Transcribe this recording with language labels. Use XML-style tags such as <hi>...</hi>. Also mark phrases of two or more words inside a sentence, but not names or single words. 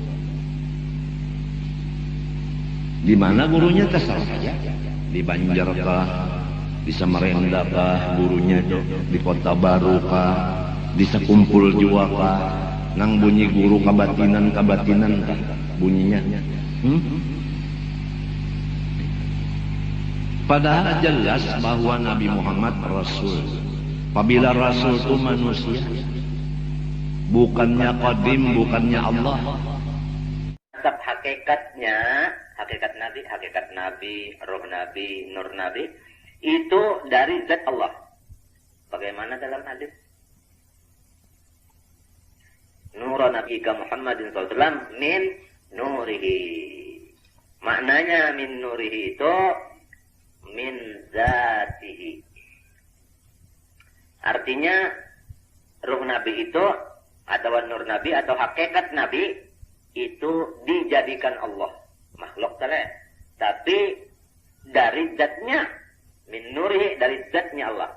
<id>Di mana gurunya terserah saja, di Banjarkah, di Samarinda kah gurunya itu, di Kota Baru kah, di Sekumpul Jua kah, nang bunyi guru kabatinan kah bunyinya. Padahal jelas bahwa Nabi Muhammad Rasul. Apabila Rasul itu manusia, bukannya qadim, bukannya Allah. Tetap hakikatnya, hakikat Nabi, roh Nabi, nur Nabi, itu dari zat Allah. Bagaimana dalam hadis?</id> <ar>نور نبي محمدٍ ﷺ من نوره.</ar> <id>Maknanya</id> <ar>من نوره</ar> <id>itu</id> <ar>من ذاته.</ar> <id>Artinya ruh Nabi itu atau nur Nabi atau hakikat Nabi itu dijadikan Allah makhluk tadi, tapi dari zatnya</id> <ar>من نوره,</ar> <id>dari zatnya Allah.</id>